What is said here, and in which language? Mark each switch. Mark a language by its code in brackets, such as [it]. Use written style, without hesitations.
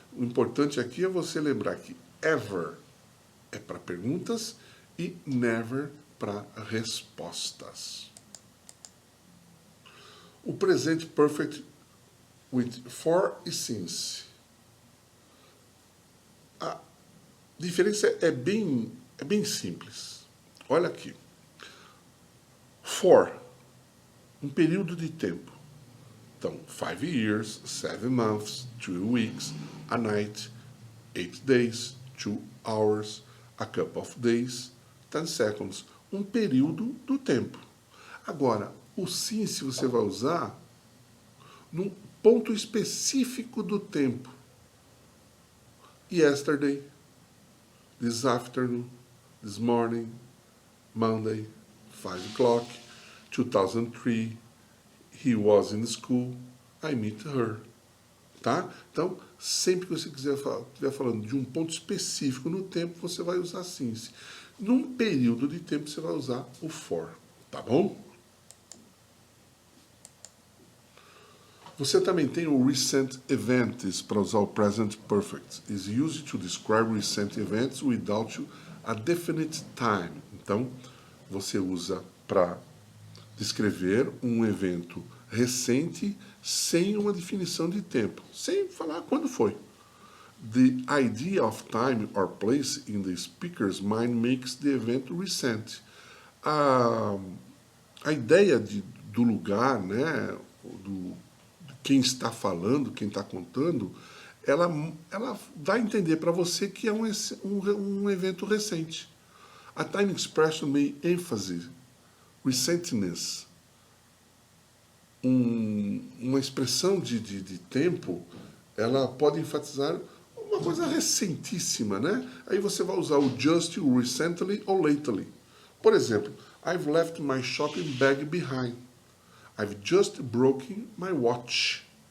[pt] O importante aqui é você lembrar que ever é para perguntas e never para respostas. O presente perfect with for e since. A diferença é bem simples. Olha aqui. For, um período de tempo. [en] Então, 5 years, 7 months, 2 weeks, a night, 8 days, 2 hours, a couple of days, 10 seconds. [pt] Um período do tempo. Agora, o since você vai usar num ponto específico do tempo. [en] Yesterday, this afternoon, this morning, Monday, 5 o'clock, 2003, he was in school, I met her. [pt] Tá? Então, sempre que você estiver falando de um ponto específico no tempo, você vai usar since. Num período de tempo, você vai usar o for. Tá bom? Você também tem o recent events para usar o present perfect. [en] Is used to describe recent events without a definite time. [pt] Então, você usa para descrever um evento recente sem uma definição de tempo, sem falar quando foi. [en] The idea of time or place in the speaker's mind makes the event recent. [pt] A ideia do lugar, né, de quem está falando, quem está contando, ela vai entender para você que é um evento recente. [en] A time expression may emphasize recentness. [pt] Uma expressão de tempo, ela pode enfatizar uma coisa recentíssima, né? Aí você vai usar o just, o recently ou lately. Por exemplo, [en] I've left my shopping bag behind. I've just broken my watch.